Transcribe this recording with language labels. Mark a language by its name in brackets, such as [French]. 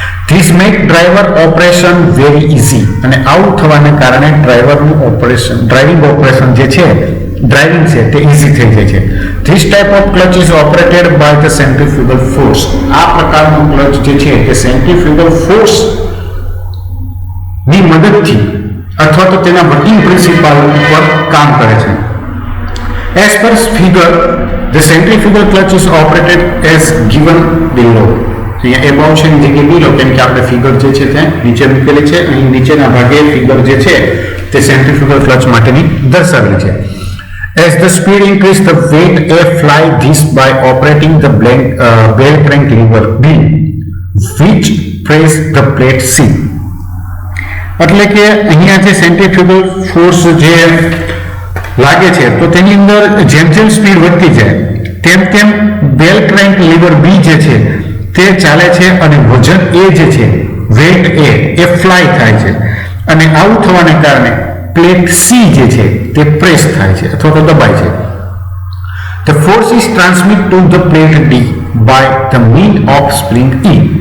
[English] This make driver operation very easy. [Gujarati] અને આવું થવાને કારણે ડ્રાઇવિંગ ઓપરેશન જે છે ડ્રાઇવિંગ છે તે ઈઝી થઈ જાય છે. [English] This type of clutch is operated by the centrifugal force. [Gujarati] આ પ્રકારનું ક્લચ જે છે તે સેન્ટ્રીફ્યુગલ ફોર્સ ની મદદથી અથવા તો તેના વર્કિંગ પ્રિન્સિપલ પર કામ કરે છે. [English] As per figure, the centrifugal clutch is operated as given below. [Gujarati] અહીંયા એબાઉટ છે ની જગ્યાએ બિલો, કેમ કે આપણે ફિગર જે છે તે નીચે મૂકેલી છે. અહીં નીચેના ભાગે ફિગર જે છે તે સેન્ટ્રીફ્યુગલ ક્લચ માટેની દર્શાવેલી છે. [English] As the speed increase, the weight A fly this by operating the bell crank lever B, which press the plate C. [Gujarati] એટલે કે અહીંયા જે સેન્ટ્રીફ્યુગલ ફોર્સ જે લાગે છે તો તેની અંદર જેમ જેમ સ્પીડ વધતી જાય તેમ તેમ બેલ ક્રેન્ક લીવર બી જે છે તે ચાલે છે અને વજન એ જે છે વેટ એ ફ્લાય થાય છે અને આવું થવાને કારણે પ્લેટ સી જે છે તે પ્રેસ થાય છે અથવા તો દબાય છે. [English] The force is transmitted to the plate D by the means of spring E.